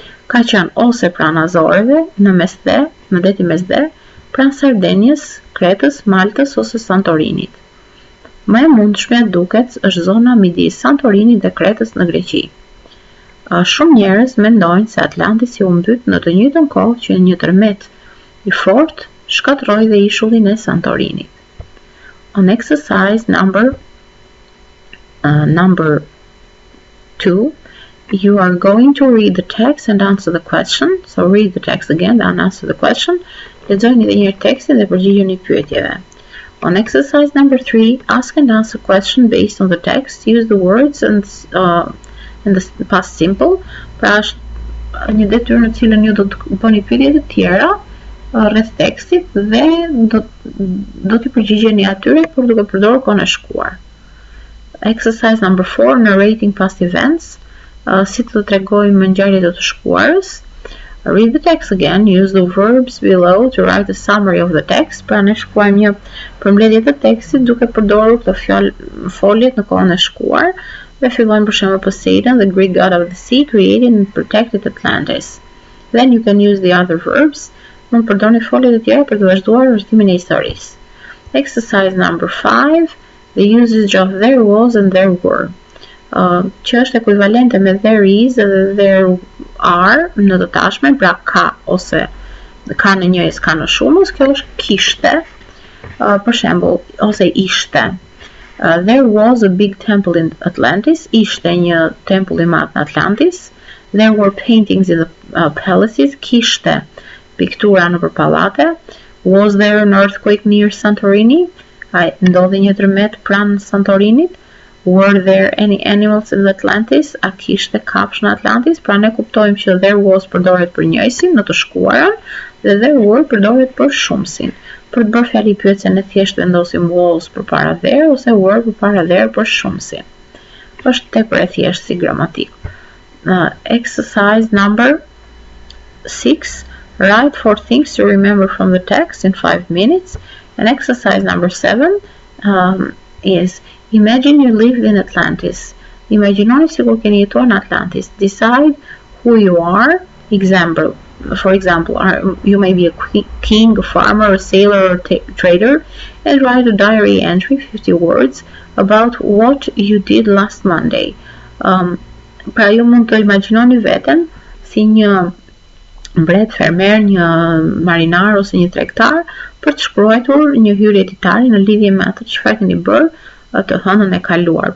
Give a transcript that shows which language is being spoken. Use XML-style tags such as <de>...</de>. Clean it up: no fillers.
<sq>Ka qenë ose pranë Azoreve, në detin Mesdhe, pranë Sardenjes, Kretës, Maltës ose Santorinit. Më e mundshme duket është zona midis Santorinit dhe Kretës në Greqi. Shumë njerëz mendojnë se Atlantisi u mbyt në të njëjtën kohë që një tërmet i fortë shkatërroi dhe ishullin e Santorinit.</sq> <en>On exercise number 2, you are going to read the text and answer the question. So read the text again and answer the question.</en> <sq>Lexojeni edhe një herë tekstin dhe përgjigjeni pyetjeve.</sq> <en>On exercise number 3, ask and answer question based on the text. Use the words and the past simple.</en> <sq>Pra është një detyrë në cilën ju do të bëni pyetje të tjera rreth tekstit dhe do t'i përgjigjeni atyre por duke përdorur kohën e shkuar.</sq> <en>Exercise number 4, narrating past events.</en> <sq>Si të tregojmë ngjarjet e të shkuarës.</sq> <en>Read the text again. Use the verbs below to write a summary of the text.</en> <sq>Pra ne shkruajmë një përmbledhje të tekstit duke përdorur këto foljet në kohën e shkuar. Dhe fillojmë për shembull</sq> <en>Poseidon, the Greek god of the sea, created and protected Atlantis. Then you can use the other verbs.</en> <sq>Mund të përdorni foljet e tjera për të vazhduar vërtimin e historisë.</sq> <en>Exercise number 5, the usage of there was and there were.</en> <sq>Që është ekuivalente me there is dhe there are në të tashmen, pra ka ose ka në njëjës, ka në shumës, kjo është kishte, për shembull, ose ishte.</sq> <en>There was a big temple in Atlantis,</en> <sq>ishte një tempull i madh në Atlantis.</sq> <en>There were paintings in the palaces,</en> <sq>kishte piktura nëpër pallate.</sq> <en>Was there an earthquake near Santorini?</en> <sq>Ndodhi një tërmet pranë Santorinit.</sq> <en>Were there any animals in the Atlantis?</en> <sq>A kishte kafsh në Atlantis? Pra ne kuptojmë që there was përdoret për njëjsin në të shkuarën dhe there were përdoret për shumësin. Për të bërë fjali pyetje ne thjesht vendosim was përpara there ose were përpara there për shumësin. Është tepër e thjeshtë si gramatik.</sq> <en>Exercise number 6. Write 4 things to remember from the text in 5 minutes. And exercise number 7 is imagine you lived in Atlantis.</en> <sq>Imaginoni sikur keni jetuar në Atlantis.</sq> <en>Decide who you are. For example, you may be a king, a farmer, a sailor, or a trader, and write a diary entry, 50 words, about what you did last Monday.</en> <sq>Pra ju mund të imaginoni veten si një mbret, fermer, një marinar ose një tregtar për të shkruar një hyrje ditare në lidhje me atë çfarë keni bërë të hënën e kaluar.</sq>